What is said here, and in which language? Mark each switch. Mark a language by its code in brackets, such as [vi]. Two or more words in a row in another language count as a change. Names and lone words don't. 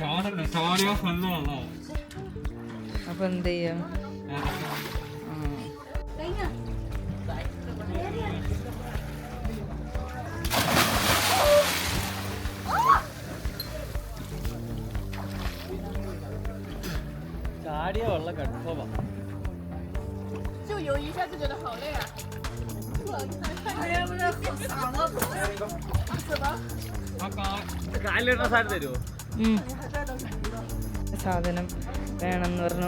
[ml] അപ്പൊ എന്ത് ചെയ്യാം? ചാടിയ വെള്ളം കൺഫേമാ. [zh] 就游一下就觉得好累啊。哎呀，不是好傻了。怎么？ [ml] കാലിലിടുന്ന സാധനം തരുമോ? സാധനം വേണമെന്ന് പറഞ്ഞു.